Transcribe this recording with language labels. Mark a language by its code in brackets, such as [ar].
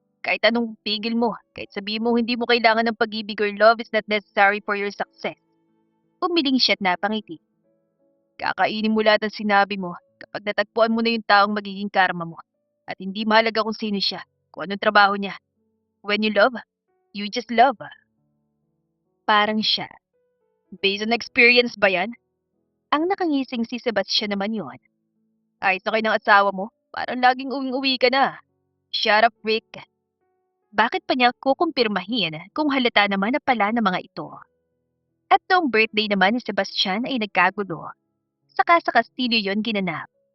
[tl] Kahit anong pigil mo, kahit sabihin mo hindi mo kailangan ng pag-ibig [en] or love is not necessary for your success. [tl] Umiling siya at napangiti. Kakainin mo lahat ng sinabi mo kapag natagpuan mo na yung taong magiging karma mo. At hindi mahalaga kung sino siya, kung anong trabaho niya. [en] When you love, you just love. [tl] Parang siya. [en] Based on experience [tl] ba yan? Ang nakangising si Sebastian naman yon. Ayos na kayo ng asawa mo, parang laging uwing-uwi ka na. [en] Shut up, Rick. [tl] Bakit pa niya kukumpirmahin kung halata naman na pala ng mga ito? At noong birthday naman ni Sebastian ay nagkagulo. Saka sa Castillo yon ginanap.